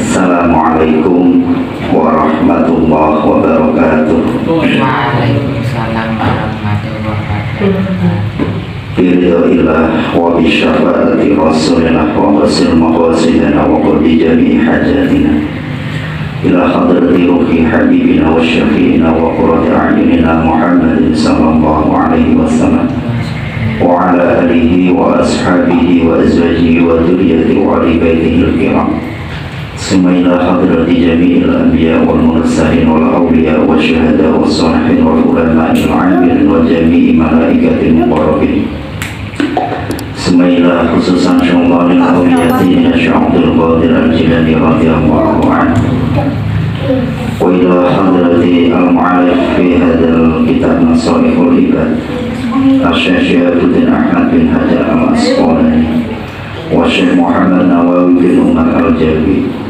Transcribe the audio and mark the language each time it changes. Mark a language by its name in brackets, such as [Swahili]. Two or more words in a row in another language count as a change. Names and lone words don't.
[Arabic] السلام عليكم ورحمة الله وبركاته. وعليكم السلام ورحمة الله وبركاته. برضى الله وبشفاعة رسول الله وقاصد مقاصدنا وقاضي جميع حاجاتنا إلى حضرة روح حبيبنا وشفيعنا وقرة أعيننا محمد صلى الله عليه وسلم وعلى آله وأصحابه وأزواجه وذرياته وآل بيته الكرام. ثم إلى حضرة جميع الأنبياء والمرسلين والأولياء والشهداء والصالحين والعلماء العاملين وجميع الملائكة المقربين. ثم إلى خصوصا شهيد الأولياء شيخ القادر الجيلاني رضي الله عنه. وإلى حضرة المؤلف في هذا الكتاب نصائح العباد الشيخ شهاب الدين أحمد بن حجر العسقلاني وشيخ محمد نووي بن عمر الجاوي.